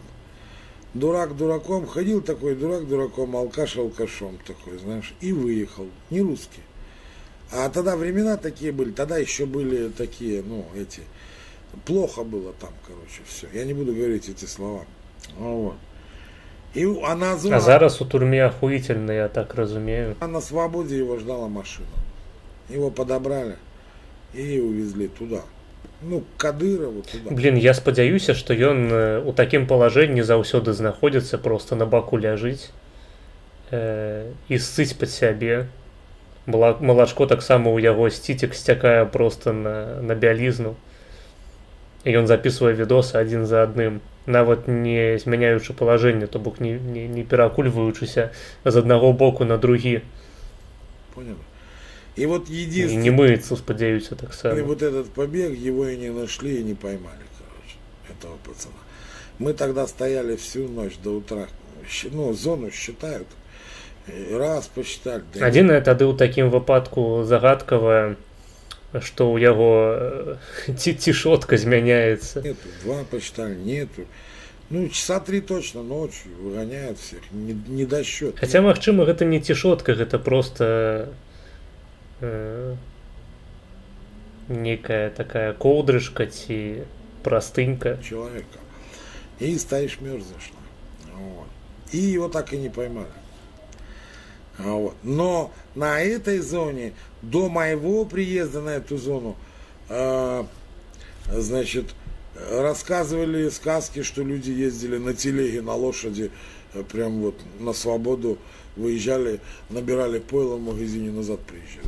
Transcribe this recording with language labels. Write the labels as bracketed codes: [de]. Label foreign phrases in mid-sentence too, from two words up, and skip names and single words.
[ru] Дурак дураком, ходил такой дурак дураком, алкаш алкашом такой, знаешь, и выехал. Не русский. А тогда времена такие были, тогда еще были такие, ну, эти, плохо было там, короче, все. Я не буду говорить эти слова. Вот. И она [be] А зараз у турме охуительно, я так разумею. [ru] А на свободе его ждала машина. Его подобрали и увезли туда. Ну, к Кадырову туда. [be] Блин, я спадзяюся, што ён у такім палажэнні заўсёды знаходзіцца, просто на баку ляжыць і ссыць пад сябе. Малачко таксама ў яго сцітек сцякае просто на бялізну. І ён запісвае відосы адзін за адным, нават не змяняючы палажэнне, то бок не перакульваючыся з аднаго боку на другі. [ru] Понял? И вот [be] І [ru] единственное... [be] не мыецца, спадзяюся, [ru] И [be] таксама. [ru] вот этот побег, его и не нашли, и не поймали, короче, этого пацана. Мы тогда стояли всю ночь до утра. Ну, зону считают. И раз посчитали. Да [be] Адзінае тады ў такім выпадку загадкавае, што ў яго цішотка змяняецца. [ru] Нету. 2 посчитали, нету. Ну, часа 3 точно ночью выгоняют всех. Не до счета. [be] Хаця, магчыма, гэта не цішотка, гэта просто некая такая коўдрышка ці простынька. [ru] Человека. И стоишь, мерзнешь. Вот. И его так и не поймали. Вот. Но на этой зоне, до моего приезда на эту зону, значит, рассказывали сказки, что люди ездили на телеге, на лошади, прям вот на свободу, выезжали, набирали пойло в магазине, назад приезжали.